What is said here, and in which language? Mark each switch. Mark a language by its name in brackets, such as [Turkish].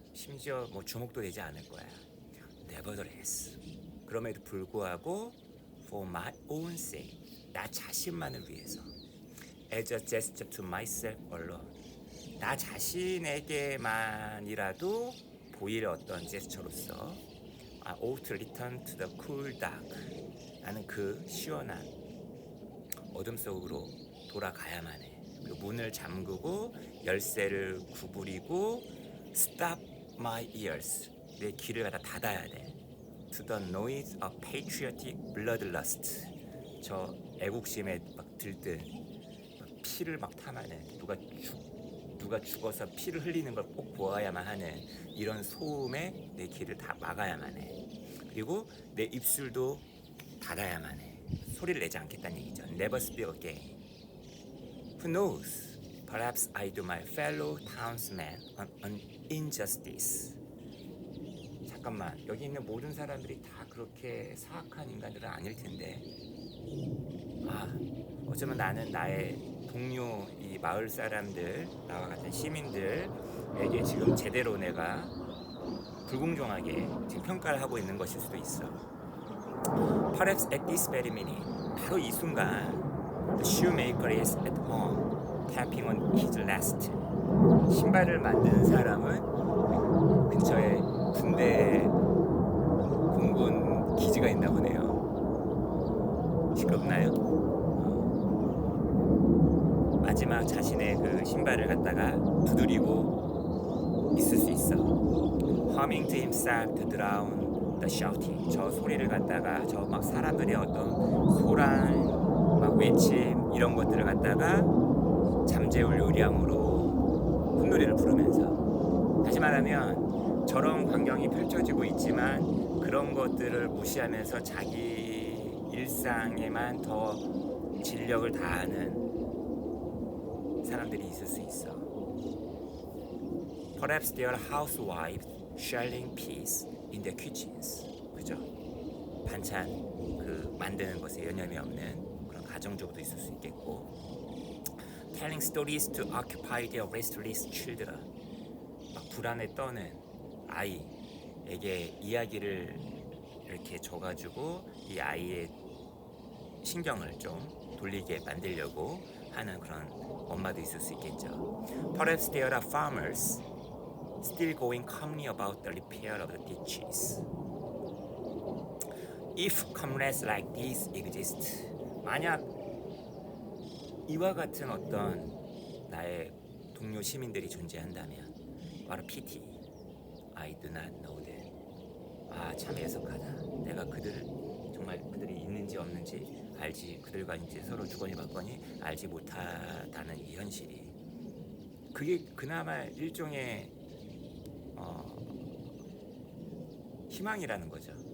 [Korean] 심지어 뭐 주목도 되지 않을 거야. [English] Nevertheless, [Korean] 그럼에도 불구하고 [English] for my own sake, [Korean] 나 자신만을 위해서, [English] as a gesture to myself alone, [Korean] 나 자신에게만이라도 보일 어떤 제스처로서 [English] I ought to return to the cool dark. [Korean] 나는 그 시원한 어둠 속으로 돌아가야만 해. 그 문을 잠그고 열쇠를 구부리고 [English] stop my ears. [Korean] 내 귀를 갖다 닫아야 돼. [English] To the noise of patriotic bloodlust. [Korean] 저 애국심에 막 들뜬 막 피를 막 탐하는 누가 죽어서 피를 흘리는 걸 꼭 보아야만 하는 이런 소음에 내 귀를 다 막아야만 해. 그리고 내 입술도 닫아야만 해. 소리를 내지 않겠다는 얘기죠. [English] Never speak again. Who knows? Perhaps I do my fellow townsmen an injustice. [Korean] 잠깐만, 여기 있는 모든 사람들이 다 그렇게 사악한 인간들은 아닐 텐데, 어쩌면 나는 나의 동료 이 마을 사람들, 나와 같은 시민들에게 지금 제대로 내가 불공정하게 지금 평가를 하고 있는 것일 수도 있어. [English] Perhaps at this very minute, [Korean] 바로 이 순간, [English] the shoemaker is at home, tapping on his last. [Korean] 신발을 만드는 사람은 근처에 군대 공군 기지가 있나 보네요. 시끄럽나요? 마지막 자신의 그 신발을 갖다가 두드리고 있을 수 있어. [English] Humming to himself to drown the shouting. [Korean] 저 소리를 갖다가 저 막 사람들의 어떤 소란, 막 외침 이런 것들을 갖다가 잠재울 요량으로 콧노래를 부르면서, 다시 말하면 저런 광경이 펼쳐지고 있지만 그런 것들을 무시하면서 자기 일상에만 더 진력을 다하는 사람들이 있을 수 있어. [English] Perhaps they are housewives shelling peas in their kitchens. [Korean] 그죠? 반찬 그 만드는 것에 여념이 없는 그런 가정주부도 있을 수 있겠고, [English] telling stories to occupy their restless children. [Korean] 막 불안에 떠는 아이에게 이야기를 이렇게 줘가지고 이 아이의 신경을 좀 돌리게 만들려고 하는 그런 엄마도 있을 수 있겠죠. [English] Perhaps there are farmers still going calmly about the repair of the ditches. If comrades like these exist, [Korean] 만약 이와 같은 어떤 나의 동료 시민들이 존재한다면, [English] what a pity, I do not know them. [Korean] 참 애석하다. 내가 정말 그들이 있는지 없는지 알지, 그들과 이제 서로 주거니 받거니 알지 못하다는 이 현실이, 그게 그나마 일종의 희망이라는 거죠.